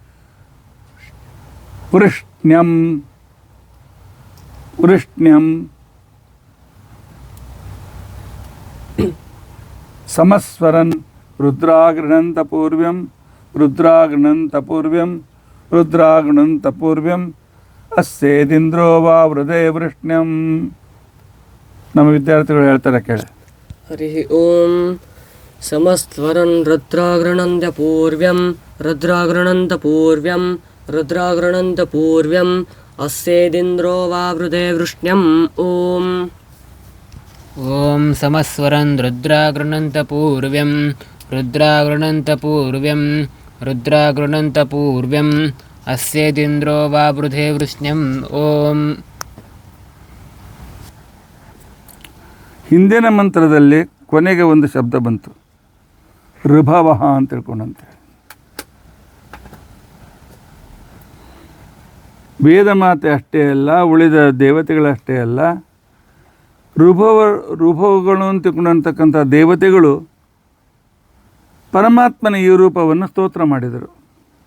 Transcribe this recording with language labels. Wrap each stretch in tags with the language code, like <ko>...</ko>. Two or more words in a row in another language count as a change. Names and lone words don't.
<sa>ವೃಷ್ಣ್ಯಂ ಸಮಸ್ವರನ್ ರುದ್ರಾ ಗೃಣಂತ ಪೂರ್ವ್ಯಂ ರುದ್ರಾ ಗಣಂತ ಪೂರ್ವ್ಯಂ ರುದ್ರಾ ಗಣಂತ ಪೂರ್ವ್ಯಂ ಅಸ್ಯೇದಿಂದ್ರೋ ವಾ ವೃಧೆ ವೃಷ್ಣ್ಯಂ.</sa> <kn>ನಮ್ಮ ವಿದ್ಯಾರ್ಥಿಗಳು ಹೇಳ್ತಾರೆ, ಕೇಳಿ.</kn> <sa>ಹರಿ ಓಂ. ಸಮಸ್ವರನ್ ರುದ್ರಾಗೃಣಂತ ಪೂರ್ವ್ಯಂ ರುದ್ರಾಗೃಣಂತ ಪೂರ್ವ್ಯಂ ರುದ್ರಾಗೃಣಂತ ಪೂರ್ವ್ಯಂ ಅಸ್ಯೇದಿಂದ್ರೋ ವಾ ವೃಧೆ ವೃಷ್ಣ್ಯಂ. ಓಂ. ಓಂ ಸಮಸ್ವರನ್ ರುದ್ರಾಗೃಣಂತ ಪೂರ್ವ್ಯಂ ರುದ್ರಾಗೃಣಂತ ಪೂರ್ವ್ಯಂ ರುದ್ರಾಗೃಣಂತ ಪೂರ್ವ್ಯಂ ಅಸ್ಯೇದಿಂದ್ರೋ ವಾ ವೃಧೆ ವೃಷ್ಣ್ಯಂ. ಓಂ.</sa> <kn>ಹಿಂದಿನ ಮಂತ್ರದಲ್ಲಿ ಕೊನೆಗೆ ಒಂದು ಶಬ್ದ ಬಂತು, ಋಭವಃ ಅಂತ ತಿಳ್ಕೊಂಡಂತೆ. ವೇದ ಮಾತೆ ಅಷ್ಟೇ ಅಲ್ಲ, ಉಳಿದ ದೇವತೆಗಳಷ್ಟೇ ಅಲ್ಲ, ಋಭವಗಳು ಅಂತ ತಿಳ್ಕೊಂಡಂತಕ್ಕಂಥ ದೇವತೆಗಳು ಪರಮಾತ್ಮನ ಈ ರೂಪವನ್ನು ಸ್ತೋತ್ರ ಮಾಡಿದರು.</kn>